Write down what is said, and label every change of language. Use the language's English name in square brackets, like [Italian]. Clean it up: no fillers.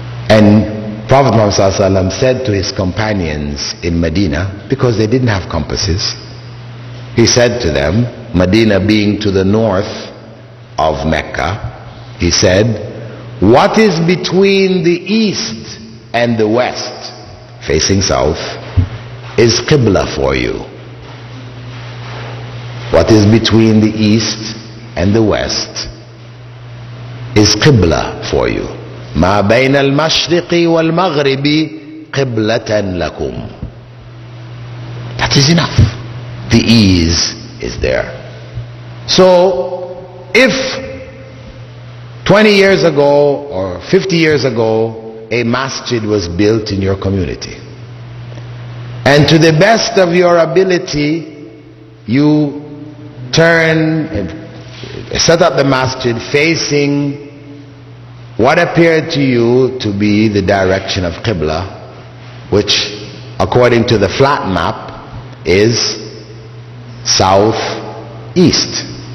[English] And Prophet Muhammad said to his companions in Medina, because they didn't have compasses, he said to them, Medina being to the north of Mecca, he said, what is between the east and the west, facing south, is Qibla for you. What is between the east and the west is Qibla for you. [Arabic] ما بين المشرق والمغرب قبلة لكم. [English] That is enough. The ease is there. So if 20 years ago or 50 years ago a masjid was built in your community, and to the best of your ability you turn and set up the masjid facing what appeared to you to be the direction of Qibla, which according to the flat map is southeast.